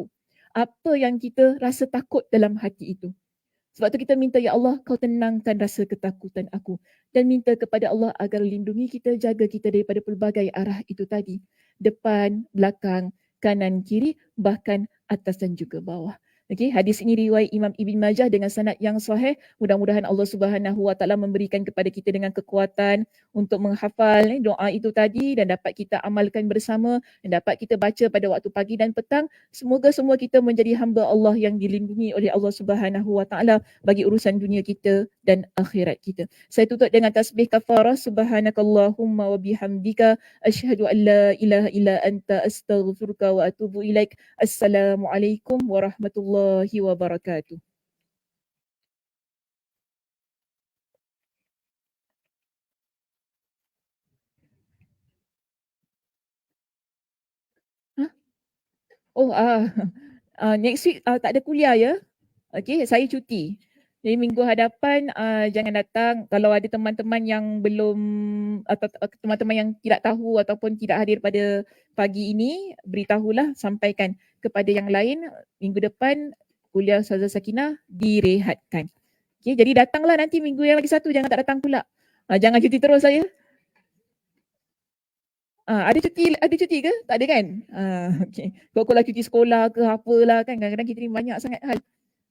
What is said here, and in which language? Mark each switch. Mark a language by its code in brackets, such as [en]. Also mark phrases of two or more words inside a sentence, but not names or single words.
[ms] Apa yang kita rasa takut dalam hati itu. Sebab tu kita minta, ya Allah, kau tenangkan rasa ketakutan aku. Dan minta kepada Allah agar lindungi kita, jaga kita daripada pelbagai arah itu tadi. Depan, belakang, kanan, kiri, bahkan atas dan juga bawah. Okey, hadis ini riwayat Imam Ibn Majah dengan sanad yang sahih. Mudah-mudahan [ar] الله سبحانه وتعالى [ms] memberikan kepada kita dengan kekuatan untuk menghafal doa itu tadi dan dapat kita amalkan bersama dan dapat kita baca pada waktu pagi dan petang. Semoga semua kita menjadi hamba Allah yang dilindungi oleh [ar] الله سبحانه وتعالى [ms] bagi urusan dunia kita dan akhirat kita. Saya tutup dengan tasbih kafarah. [ar] سبحانك اللهم وبحمدك أشهد أن لا إله إلا أنت أستغفرك وأتوب إليك. السلام عليكم ورحمة الله وبركاته. Hah? [ms] Oh, [en] next week [ms] tak ada kuliah ya. Okey, saya cuti. Jadi minggu hadapan jangan datang. Kalau ada teman-teman yang belum atau teman-teman yang tidak tahu ataupun tidak hadir pada pagi ini, beritahulah, sampaikan kepada yang lain. Minggu depan kuliah Ustazah Sakinah direhatkan. Okey, jadi datanglah nanti minggu yang lagi satu, jangan tak datang pula. Jangan cuti terus saya. Ada cuti ke? Tak ada kan? Okey. Kalau cuti sekolah ke apalah kan, kadang-kadang kita ni banyak sangat hal.